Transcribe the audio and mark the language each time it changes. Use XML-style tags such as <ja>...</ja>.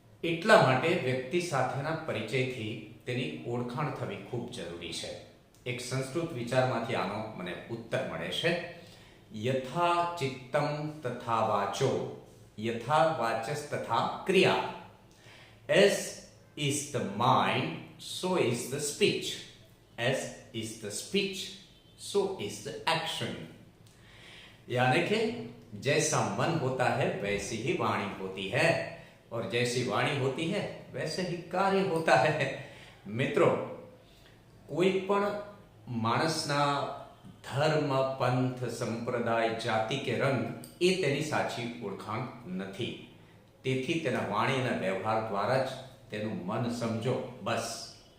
<gu>એટલા માટે વ્યક્તિ સાથેના પરિચયથી તેની ઓળખાણ થવી ખૂબ જરૂરી છે. એક સંસ્કૃત વિચારમાંથી આનો મને ઉત્તર મળે છે.</gu> <sa>યથા ચિત્તમ તથા વાચો, યથા વાચસ તથા ક્રિયા.</sa> <en>As is the mind, so is the speech. As is the speech, so is the action.</en> <hi>यानी कि जैसा मन होता है वैसी ही वाणी होती है, और जैसी वाणी होती है वैसे ही कार्य होता है.</hi> <gu>મિત્રો, કોઈ પણ માણસના ધર્મ, પંથ, સંપ્રદાય, જાતિ કે રંગ એ તેની સાચી ઓળખાણ નથી. તેથી તેના વાણી અને વ્યવહાર દ્વારા જ તેનું મન સમજો, બસ.</gu>